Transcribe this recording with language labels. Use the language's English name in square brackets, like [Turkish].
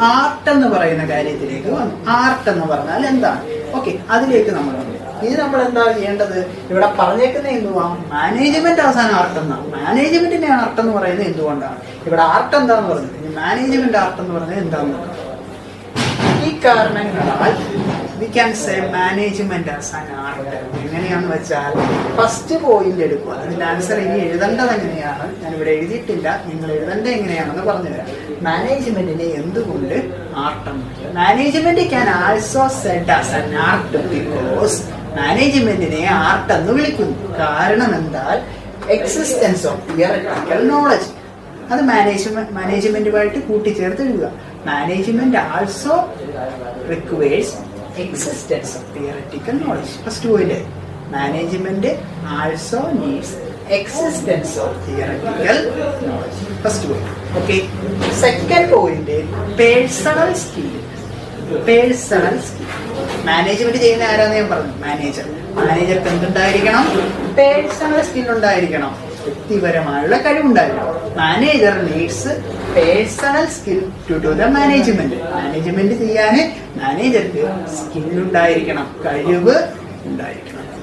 [Malayalam] Art എന്ന് പറയുന്ന കാര്യത്തിലേക്ക് വന്നു. ആർട്ട് എന്ന് പറഞ്ഞാൽ എന്താണ്? ഓക്കെ, അതിലേക്ക് നമ്മൾ വന്നു. ഇനി നമ്മൾ എന്താ ചെയ്യേണ്ടത്? ഇവിടെ പറഞ്ഞേക്കുന്ന എന്തുവാ? മാനേജ്മെന്റ് അവസാനം ആർട്ട് എന്നാണ്. മാനേജ്മെന്റിന്റെ ആർട്ട് എന്ന് പറയുന്നത് എന്തുകൊണ്ടാണ്? ഇവിടെ ആർട്ട് എന്താന്ന് പറഞ്ഞത്, ഇനി മാനേജ്മെന്റ് ആർട്ട് എന്ന് പറഞ്ഞത് എന്താന്ന് നോക്കാം. ഈ കാരണങ്ങളാൽ [English] we can say management as an art. [Malayalam] എങ്ങനെയാന്ന് വെച്ചാൽ ഫസ്റ്റ് പോയിന്റ് എടുക്കുക. അതിന്റെ ആൻസർ ഇനി എഴുതേണ്ടത് എങ്ങനെയാണ് ഞാനിവിടെ എഴുതിയിട്ടില്ല, നിങ്ങൾ എഴുതേണ്ടത് എങ്ങനെയാണെന്ന് പറഞ്ഞു തരാം. മാനേജ്മെന്റിനെ എന്തുകൊണ്ട് ആർട്ടെന്ന്? [English] management can also said as an art because, [Malayalam] മാനേജ്മെന്റിനെ ആർട്ട് എന്ന് വിളിക്കുന്നു. കാരണം എന്താൽ [English] Existence of theoretical knowledge. [Malayalam] അത് മാനേജ്മെന്റുമായിട്ട് കൂട്ടിച്ചേർത്ത് എഴുതുക. [English] Management also requires existence of theoretical knowledge. First point, management also needs existence of theoretical knowledge. First point. Okay. Second point, personal skill. Personal skill. [Malayalam] Management ചെയ്യുന്ന ആരാന്ന് ഞാൻ പറഞ്ഞു, മാനേജർ. മാനേജർക്ക് എന്തുണ്ടായിരിക്കണം? Personal skill ഉണ്ടായിരിക്കണം, വ്യക്തിപരമായുള്ള കഴിവുണ്ടായിരിക്കണം. [English] Manager needs personal skill to do the management. [Malayalam] Management ചെയ്യാൻ മാനേജർക്ക് സ്കില്ലുണ്ടായിരിക്കണം, കഴിവ് ഉണ്ടായിരിക്കണം.